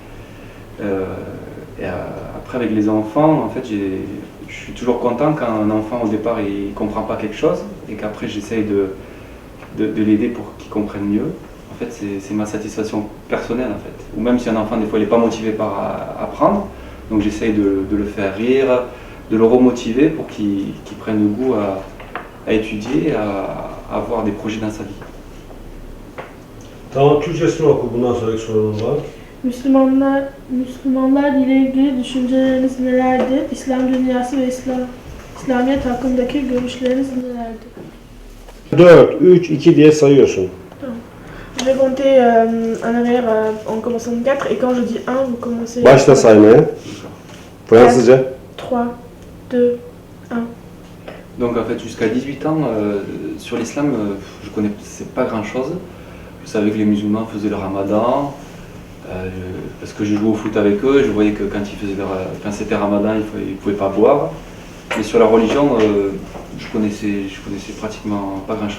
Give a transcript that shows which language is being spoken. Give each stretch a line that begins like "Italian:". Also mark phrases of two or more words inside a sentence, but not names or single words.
French: Et après avec les enfants, en fait, je suis toujours content quand un enfant au départ il comprend pas quelque chose et qu'après j'essaye de l'aider pour qu'il comprenne mieux. En fait, c'est ma satisfaction personnelle en fait. Ou même si un enfant des fois il n'est pas motivé par apprendre, donc j'essaye de le faire rire, de le remotiver pour qu'il prenne goût à étudier, à avoir des projets dans sa vie.
Turkish: Tamam, Türkçesini oku, bundan sonraki sorunum var. Müslümanlar ile ilgili düşünceleriniz nelerdir? İslam dünyası ve İslamiyet hakkındaki görüşleriniz nelerdir? 4, 3, 2 diye sayıyorsun.
French: Je vais compter en arrière en commençant de 4 et quand je dis 1, vous commencez...
Turkish: Başla saymaya. Fransızca. 3, 2, 1.
French: Donc en fait jusqu'à 18 ans, sur l'islam, je connaissais pas grand chose. Je savais que les musulmans faisaient le ramadan, parce que je jouais au foot avec eux, je voyais que quand c'était ramadan, ils ne pouvaient pas boire. Mais sur la religion, je connaissais pratiquement pas grand chose.